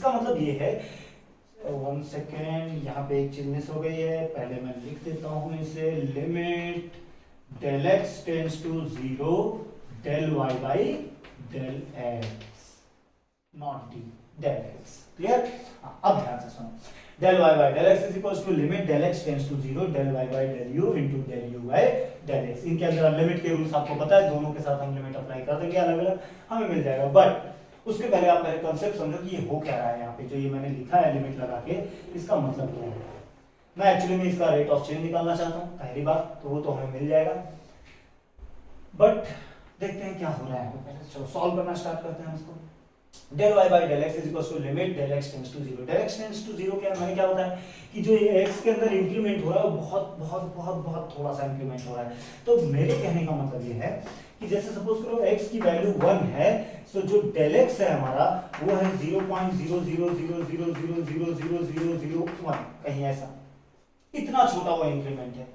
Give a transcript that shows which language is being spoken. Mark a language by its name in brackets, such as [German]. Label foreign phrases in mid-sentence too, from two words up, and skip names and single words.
[Hindi] इसका मतलब ये है, 1 सेकेंड, यहाँ पे एक चीज मिस हो गई है, पहले मैं लिख देता हूं इसे, [English] limit del x tends to 0 del y by del x, not d, del x. [Hindi] क्लियर? अब ध्यान से सुनो, [English] del y by del x is equals to limit del x tends to 0 del y by del u into del u by del x। [Hindi] इनके अंदर लिमिट के रूल्स आपको पता है, दोनों के साथ हम [English] limit apply [Hindi] कर देंगे, अलग अलग हमें मिल जाएगा। बट उसके पहले आप पहले कॉन्सेप्ट समझो कि ये हो क्या रहा है यहाँ पे, जो ये मैंने लिखा है लिमिट लगा के, इसका मतलब क्या है। मैं एक्चुअली में इसका [English] rate of change [Hindi] निकालना चाहता हूँ, पहली बात तो वो तो हमें मिल जाएगा, बट देखते हैं क्या हो रहा है। पहले चलो सॉल्व करना स्टार्ट करते हैं इसको। [English] del y by del x is equals to limit del x tends to 0, del x tends to 0 [Hindi] क्या, मैंने क्या बताया कि जो ये x के अंदर इंक्रीमेंट हो रहा है वो बहुत बहुत बहुत बहुत थोड़ा सा इंक्रीमेंट हो रहा है। तो मेरे कहने का मतलब ये है कि जैसे सपोज करो x की वैल्यू 1 है, तो जो [English] del x [Hindi] है हमारा वो है 0.00000000001, कहीं ऐसा, इतना छोटा वो इंक्रीमेंट है।